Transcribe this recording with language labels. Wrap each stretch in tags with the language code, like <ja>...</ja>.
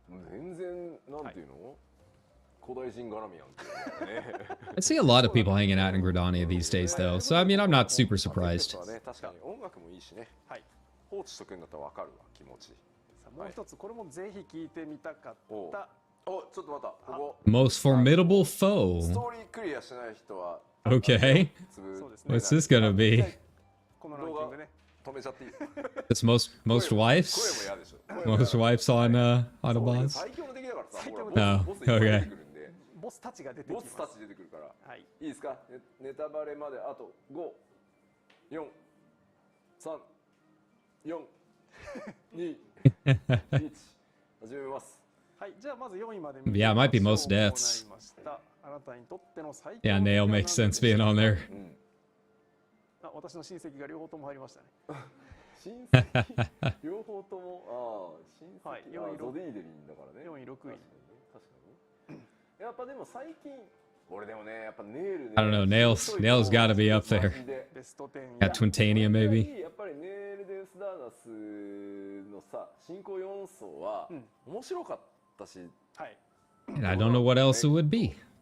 <ja>全然なんていうの、古代人絡みやんっていうね。</ja> <en>I see a lot of people hanging out in Gridania these days, though, so I mean, I'm not super surprised.</en> <ja>確かに音楽もいいしね。はい。放置しとくんだったらわかるわ、気持ち。もう一つこれもぜひ聞いてみたかった。お、ちょっと待った。ここ。</ja> <en>Most formidable foe.</en> <ja>ストーリークリアしない人は。</ja> <en>Okay. What's this gonna be?</en> <ja>このランキングね。止めちゃっていい。</ja> <en>It's most wives. Most wives on a boss.</en> <ja>最強の敵だからさ。</ja> <en>Oh, okay.</en> <ja>ボスたちが出てきます。ボスたち出てくるから。はい。いいですか？ネタバレまであと5、4、3、4、2、1。始めます。はい、じゃあまず4位まで。</ja> <en>Yeah, it might be most deaths.</en> <ja>あなたにとっての最強。</ja> <en>Yeah, Nail makes sense being on there.</en> <ja>私の親戚が両方とも入りましたね。親戚両方とも、親戚、ゾディーデリンだからね。 4位、6位。確かに。やっぱでも最近、俺でもね、やっぱネイルね。</ja> <en>I don't know, Nail's got to be up there. At Twintania, maybe.</en> <ja>やっぱりネイル・デウス・ダーナスのさ、進行4層は面白かったし。はい。</ja> <en>And I don't know what else it would be.</en>